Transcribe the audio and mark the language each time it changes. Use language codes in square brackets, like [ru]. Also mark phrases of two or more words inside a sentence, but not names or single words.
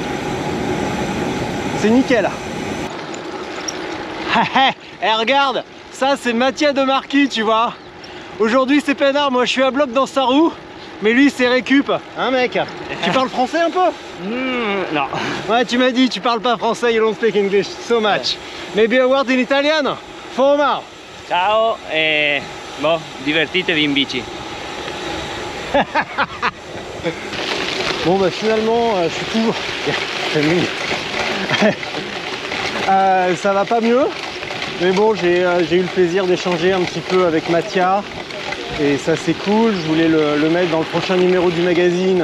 [fr] C'est nickel. Eh regarde, ça c'est Mattia De Marchi, tu vois. Aujourd'hui c'est peinard, moi je suis à bloc dans sa roue. Mais lui c'est récup, hein mec? Tu parles français un peu? Non. Ouais, tu m'as dit, tu parles pas français, [en] you don't speak English so much. Maybe a word in Italian? For Omar. [it] Ciao e boh, divertitevi in bici. [fr] Bon bah finalement, je suis tout... ça va pas mieux. Mais bon, j'ai eu le plaisir d'échanger un petit peu avec Mathia. Et ça c'est cool, je voulais le mettre dans le prochain numéro du magazine.